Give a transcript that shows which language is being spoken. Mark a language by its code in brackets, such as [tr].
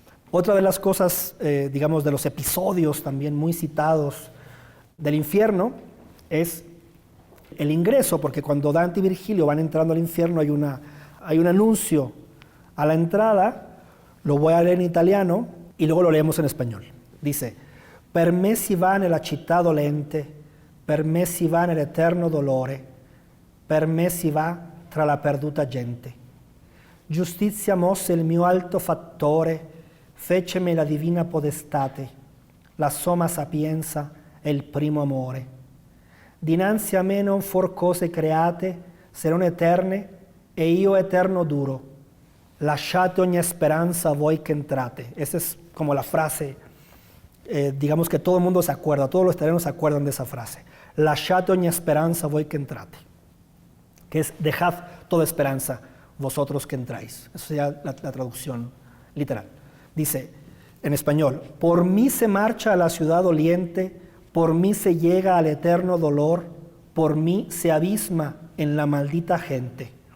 [es] Otra de las cosas, digamos, de los episodios también muy citados del infierno es el ingreso, porque cuando Dante y Virgilio van entrando al infierno hay un anuncio a la entrada, lo voy a leer en italiano y luego lo leemos en español. [it] Dice, per me si va nella città dolente, per me si va nell'eterno dolore, per me si va tra la perduta gente. Giustizia mosse il mio alto fattore, fecemi la divina podestate, la somma sapienza e il primo amore. Dinanzi a me non for cose create, se non eterne, e io eterno duro. Lasciate ogni speranza voi che entrate. [es] Esa es como la frase digamos que todo el mundo se acuerda, todos los italianos se acuerdan de esa frase. [it] Lasciate ogni speranza voi che entrate, [es] que es dejad toda esperanza vosotros que entráis. Eso sería la traducción literal. Dice en español, por mí se marcha a la ciudad doliente, por mí se llega al eterno dolor, por mí se abisma en la maldita gente.